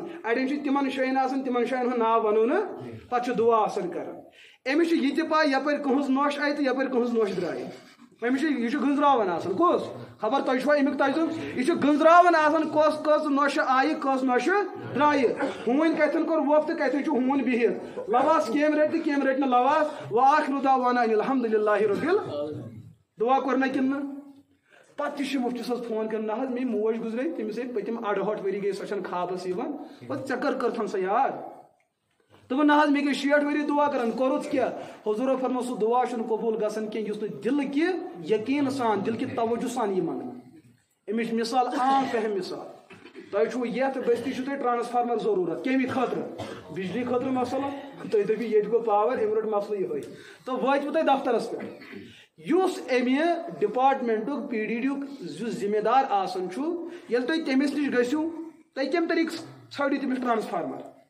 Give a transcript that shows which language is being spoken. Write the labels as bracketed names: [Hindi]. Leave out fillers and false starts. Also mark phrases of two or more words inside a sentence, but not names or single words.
[Kashmiri] اڑٮ۪ن چھِ تِمن جاین آسان تِمن جاین ہُنٛد ناو ونو نہٕ پتہٕ چھُ دُعا آسان کران أمِس چھِ یہِ تہِ پاے یپٲرۍ کٕہٕنٛز نوش آیہِ تہٕ یپٲرۍ کٕہٕنٛز نوش درٛایہِ أمِس چھُ یہِ چھُ گٔنٛزراوان آسان کُس خبر تۄہہِ چھُوا امیُک تجرُبہٕ یہِ چھُ گٔنٛزراوان آسان کۄس نوشہِ آیہِ کۄس نوشہِ درٛایہِ ہوٗنۍ کتٮ۪ن کوٚر ووٚپھ تہٕ کتٮ۪ن چھُ ہوٗن بِہِتھ لواس کیٚمۍ رٔٹۍ تہٕ کیٚمۍ رٔٹۍ نہٕ لواس [Arabic] وآخِرُ دعوانا ان الحمدُللہِ ربِّ [Kashmiri] دُعا کوٚر نہ کِنہٕ نہٕ پتہٕ تہِ چھِ مُفتی صٲبس فون کران نہ حظ میٛٲنۍ موج گُزرے تٔمِس گٔے پٔتِم 2.5 ؤری گٔے سۄ چھنہٕ خوابس یِوان پتہٕ ژےٚ کٔرتھن سۄ یاد دوٚپُن نہ حظ مےٚ گٔے 60 ؤری دُعا کران کوٚرُتھ کیٛاہ حضوٗرو فرموو سُہ دُعا چھُنہٕ قبوٗل گژھان کینٛہہ یُس نہٕ دِلہٕ کہِ یقیٖن سان دِل کہِ توجہ سان یی منٛگنہٕ اَمِچ مِثال عام فہم مِثال تۄہہِ چھُو یتھ بٔستی چھُو تۄہہِ ٹرانسفارمر ضروٗرت کمہِ خٲطرٕ بجلی خٲطرٕ مسلہٕ تُہۍ دٔپِو ییٚتہِ گوٚو پاور أمۍ روٚٹ مسلہٕ یِہوے تہٕ وٲتوٕ تۄہہِ دفترس پٮ۪ٹھ یُس امہِ ڈپارٹمنٹُک پی ڈی ڈی یُک یُس ذمہٕ دار آسان چھُ ییٚلہِ تُہۍ تٔمِس نِش گٔژھِو تُہۍ کمہِ طریٖقہٕ ژھٲنٛڈِو تٔمِس ٹرانسفارمر